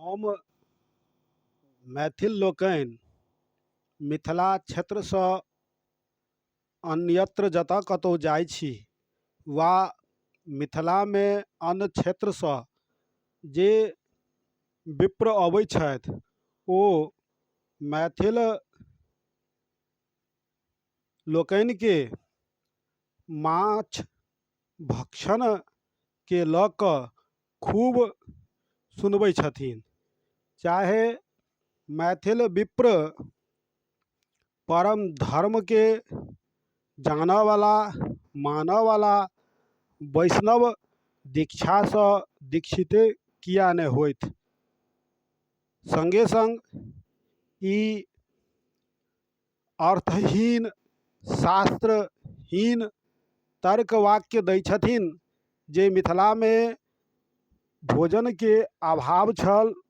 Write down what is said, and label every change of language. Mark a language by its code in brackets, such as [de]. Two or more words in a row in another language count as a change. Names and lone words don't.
[mai] हम मैथिल लोकनि मिथिला क्षेत्रसँ अन्यत्र जतऽ कतहु जाइ छी वा मिथिलामे अन्य क्षेत्रसँ जे विप्र अबै छथि ओ मैथिल लोकनिके माछ भक्षणके लऽ कऽ खूब सुनबै छथिन। चाहे मैथिल विप्र परम धर्मके जानऽवाला मानऽवाला वैष्णव दीक्षासँ दीक्षिते किया नहि होथि। सङ्गे सङ्ग ई अर्थहीन शास्त्रहीन तर्क वाक्य दै छथिन जे मिथिलामे भोजनके अभाव छल,